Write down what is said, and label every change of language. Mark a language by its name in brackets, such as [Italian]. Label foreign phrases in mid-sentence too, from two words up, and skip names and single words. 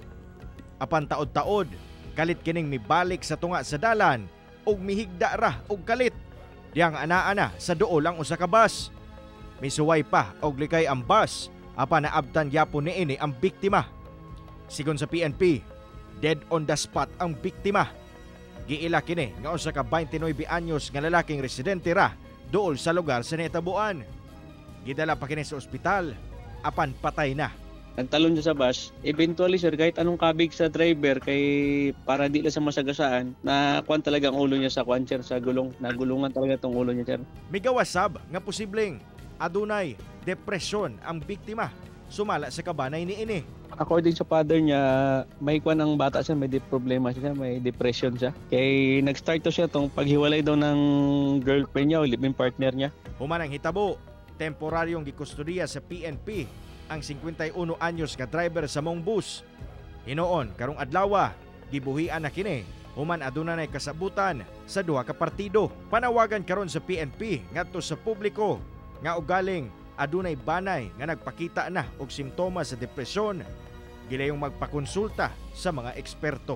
[Cebuano] Apan taod-taod, kalit kining mibalik sa tunga sa dalan ug mihigda ra og kalit. Diyang ana-ana sa duol ang usa ka bus. Misuway pa og likay ang bus, apan naabtan gyapon niini ang biktima. Sigon sa PNP, [English] dead on the spot [Cebuano] ang biktima. Giila kini nga usa ka 29 anyos nga lalaking residente ra duol sa lugar sa nahitabuan. Gidala pa kini sa ospital apan patay na. [Filipino] Nagtalon siya sa bus. Eventually sir, kahit anong kabig sa driver kay para di lang sa masagasaan, na kuan talaga ang ulo niya sa kuan sir, sa gulong. Nagulungan talaga tong ulo niya sir. [Cebuano] Migawasab nga posibleng adunay depresyon ang biktima sumala sa kabanay niini. [Filipino] According sa father niya, may kuan ang bata siya, may problema siya, may depression siya. Kay nag-start to siya tong paghiwalay daw ng girlfriend niya o [English] live-in partner [Filipino] niya. [Cebuano] Human ang hitabo, temporaryong gikustudiya sa PNP ang 51 anyos nga driver sa mong bus. Hinoon karong adlaw gibuhian na kini human aduna nay kasabutan sa duha ka partido. Panawagan karon sa PNP ngadto sa publiko nga ugaling adunay banay nga nagpakita na og simptomas sa depresyon, gilayong magpakonsulta sa mga eksperto.